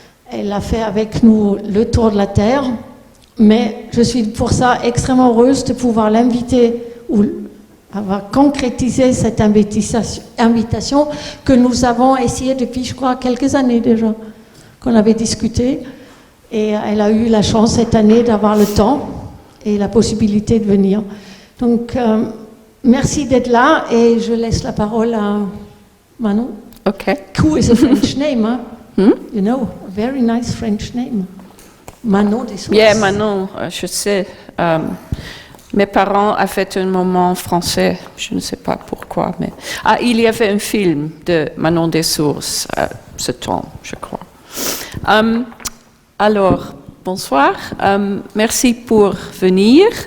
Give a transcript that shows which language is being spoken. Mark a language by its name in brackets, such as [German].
[French] Elle a fait avec nous le tour de la terre, mais je suis pour ça extrêmement heureuse de pouvoir l'inviter ou avoir concrétisé cette invitation que nous avons essayé depuis, je crois, quelques années déjà, qu'on avait discuté. Et elle a eu la chance cette année d'avoir le temps et la possibilité de venir. Donc, merci d'être là et je laisse la parole à Manon. [English] Okay. Cool is a French name, huh? You know, a very nice French name. [French] Manon des Sources. [English] Yeah, [French] Manon, je sais. Mes parents ont fait un moment français, je ne sais pas pourquoi, mais... Ah, il y avait un film de Manon des Sources, ce temps, je crois. Alors, bonsoir, merci pour venir.